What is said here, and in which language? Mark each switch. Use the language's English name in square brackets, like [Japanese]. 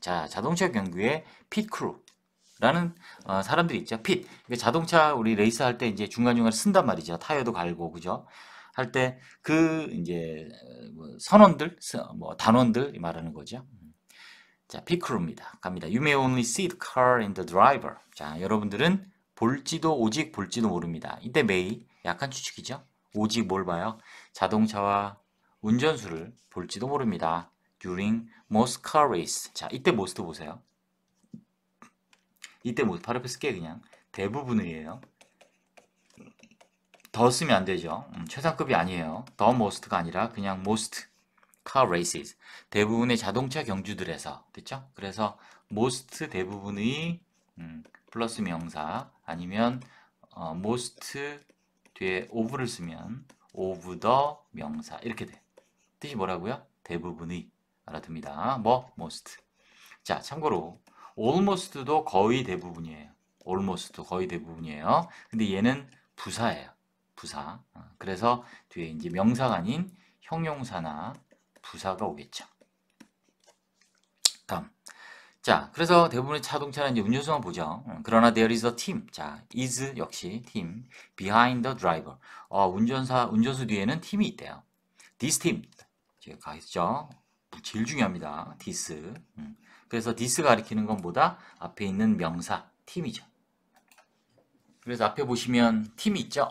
[Korean] 자, 자동차 경주의 핏 크루라는 사람들이 있죠. 핏. 자동차 우리 레이스 할 때 이제 중간중간 쓴단 말이죠. 타이어도 갈고, 그죠? 할 때 이제 선원들, 뭐 단원들 말하는 거죠. 자, 핏 크루입니다. 갑니다. [English] You may only see the car and the driver. [Korean] 자, 여러분들은 오직 볼지도 모릅니다. 이때 may 약한 추측이죠. 오직 뭘 봐요? 자동차와 운전수를 볼지도 모릅니다. [English] During most car race. [Korean] 자, 이때 most 보세요. 이때 most 바로 옆에 쓸게요. 그냥 대부분이에요. 더 쓰면 안 되죠. 최상급이 아니에요. the most가 아니라 그냥 [English] most car races. [Korean] 대부분의 자동차 경주들에서 됐죠? 그래서 most 대부분의 플러스 명사 아니면 most 뒤에 of를 쓰면 of the 명사 이렇게 돼. 뜻이 뭐라고요? 대부분의 알아둡니다. 뭐 most. 자, 참고로 almost도 거의 대부분이에요. almost 거의 대부분이에요. 근데 얘는 부사예요. 부사. 그래서 뒤에 이제 명사가 아닌 형용사나 부사가 오겠죠. 다음. 자, 그래서 대부분의 자동차는 이제 운전수만 보죠. 그러나 [English] there is a team. 자, is 역시 team behind the driver. [Korean] 운전수 뒤에는 팀이 있대요. [English] This team. [Korean] 제가 가있죠. 제일 중요합니다. this. 그래서 this가 가리키는 건 뭐다? 앞에 있는 명사 팀이죠. 그래서 앞에 보시면 팀이 있죠.